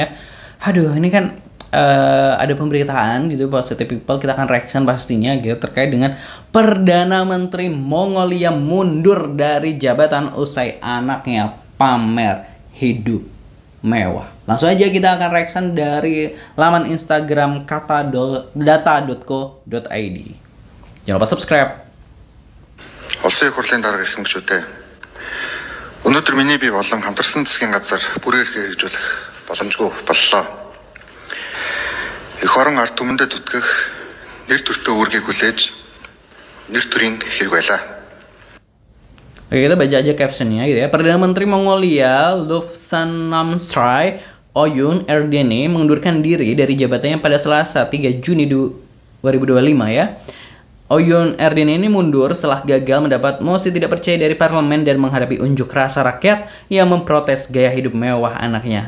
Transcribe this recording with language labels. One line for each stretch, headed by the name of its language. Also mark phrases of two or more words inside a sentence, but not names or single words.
Indonesian: Aduh, ini kan ada pemberitaan gitu, Positive People, kita akan reaction pastinya gitu terkait dengan Perdana Menteri Mongolia mundur dari jabatan usai anaknya pamer hidup mewah. Langsung aja kita akan reaction dari laman Instagram data.co.id. Jangan lupa subscribe.
Mongolian: Улсын их хурлын дарга эрхэмгчүүдээ өнөөдөр миний бие болон хамтарсан засгийн газар бүрээр хэрэгжүүлэх боломжгүй боллоо. Эх орон ард түмэндээ зүтгэх нэр төртөө үүргийг хүлээж нэр төрийн хэрэг байлаа.
Indonesian: Oke, kita baca aja captionnya gitu ya. Perdana Menteri Mongolia Lofsan Namsray Oyun Erdene mengundurkan diri dari jabatannya pada Selasa 3 Juni 2025 ya. Oyun Erdene ini mundur setelah gagal mendapat mosi tidak percaya dari parlemen dan menghadapi unjuk rasa rakyat yang memprotes gaya hidup mewah anaknya.